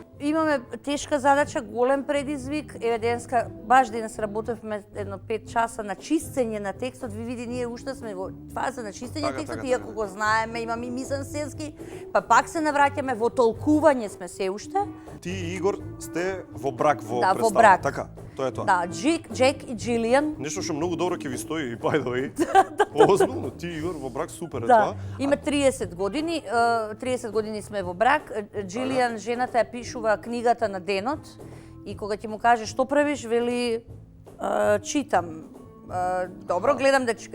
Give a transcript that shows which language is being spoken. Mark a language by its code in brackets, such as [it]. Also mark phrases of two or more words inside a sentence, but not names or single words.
[mk] Имаме тешка задача, голем предизвик. Еве денеска, баш денес работевме едно 5 часа на чистење на текстот. Ви види, ние уште сме во фаза на чистење Така, на текстот, така, иако така. го знаеме, имаме и мизансенски, па пак се навраќаме во толкување сме се уште. Ти и Игор сте во брак во Да, во представа, брак. така? Тоа е тоа. Да, Джек и Джилиан. Нешто што многу добро ќе ви стои и [en] by the way. [mk] Озбилно, ти и Игор во брак супер е Да, тоа. има 30 години, 30 години сме во брак. Джилиан, жената ја пишува книгата на денот и кога ќе му каже што правиш, вели читам. Добро, гледам да читаш.